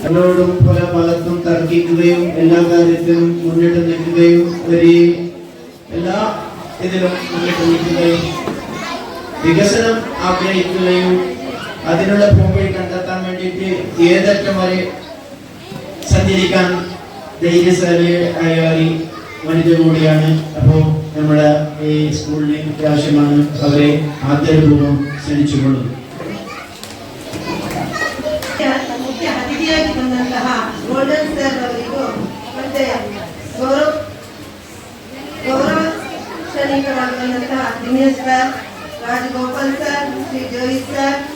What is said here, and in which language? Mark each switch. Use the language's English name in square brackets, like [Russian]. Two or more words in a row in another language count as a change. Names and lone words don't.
[Malayalam] എന്നോടും പല ഭാഗത്തും തർക്കിക്കുകയും എല്ലാ കാര്യത്തിലും മുന്നിട്ട് നിൽക്കുകയും എല്ലാ ഇതിലും മുന്നിട്ട് നിൽക്കുകയും വികസനം ആഗ്രഹിക്കുകയും അതിനുള്ള പോംവഴി കണ്ടെത്താൻ വേണ്ടിയിട്ട് ഏതറ്റം വരെ സഞ്ചരിക്കാൻ ധൈര്യശാലിയായ വനിത കൂടിയാണ്. അപ്പോൾ നമ്മുടെ ഈ സ്കൂളിന് അത്യാവശ്യമാണ് അവരെ ആദരപൂർവ്വം ക്ഷണിച്ചുകൊള്ളുന്നത്. [Kannada] ಮುಖ್ಯ ಅತಿಥಿಯಾಗಿ ಬಂದಂತಹ ಗೋಲ್ಡನ್ ಸರ್ ಅವರಿಗೂ ಮತ್ತೆ ಗೌರವಶಾಲಿಕರಾಗಿ ಬಂದಂತಹ ದಿನೇಶ್ ಸರ್, ರಾಜಗೋಪಾಲ್ ಸರ್, ಶ್ರೀ ಜೋಯಿ ಸರ್